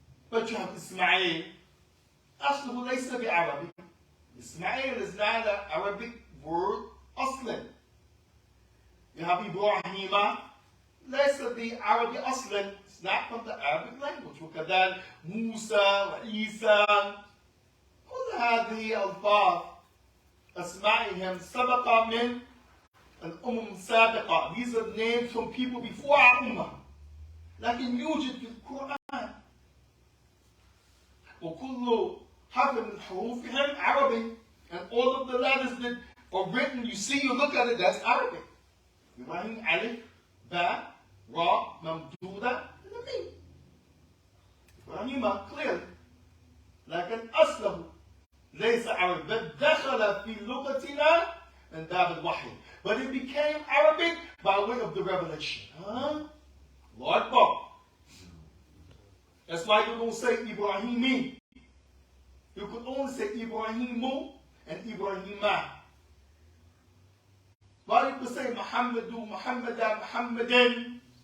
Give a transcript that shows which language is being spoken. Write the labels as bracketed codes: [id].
[en] But you have Ismail. [ar] أصله ليس بعربي. [en] Ismail is not an Arabic word, [ar] أصلا. [en] You have Ibrahim. [ar] ليس بعربي أصلا. [en] It's not from the Arabic language. [ar] وكذلك موسى وعيسى. كل هذه ألفاظ أسمائهم سبق من الأمم السابقة. [en] These are names from people before our Ummah. [ar] لكن يوجد في القرآن. وكل [en] half of [ar] حروفهم [en] Arabic, and all of the letters that are written, you see, you look at it, that's Arabic. Ibrahim, Alif, Ba, Ra, Mamduda, and the Mim. Ibrahim, clearly. [ar] لكن أصله ليس عربي بل دخل في لغتنا من باب الوحي. [en] But it became Arabic by way of the revelation. Huh? Lord Akbar. That's why you don't say Ibrahimi. You could only say Ibrahimu and Ibrahima. Why you could say Muhammadu, Muhammada, Muhammadin?